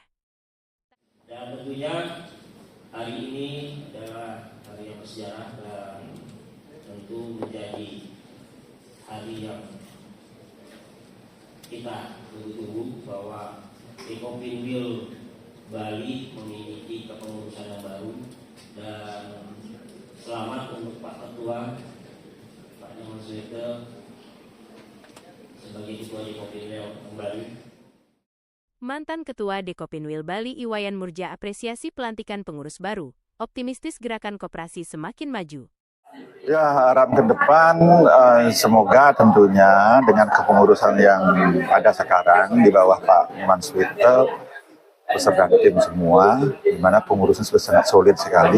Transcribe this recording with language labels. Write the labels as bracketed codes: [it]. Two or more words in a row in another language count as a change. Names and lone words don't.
[id] Dan tentunya hari ini adalah hari yang bersejarah dan tentu menjadi hari yang kita tunggu-tunggu bahwa Dekopinwil Bali memiliki kepengurusan yang baru, dan selamat untuk Pak Ketua, Pak Inyoman Suwirta sebagai Ketua Dekopinwil Bali. Mantan Ketua Dekopinwil Bali Iwayan Murja apresiasi pelantikan pengurus baru, optimistis gerakan koperasi semakin maju. Ya, harap ke depan semoga tentunya dengan kepengurusan yang ada sekarang di bawah Pak Inyoman Suwirta beserta tim semua, di mana pengurusan sudah sangat solid sekali.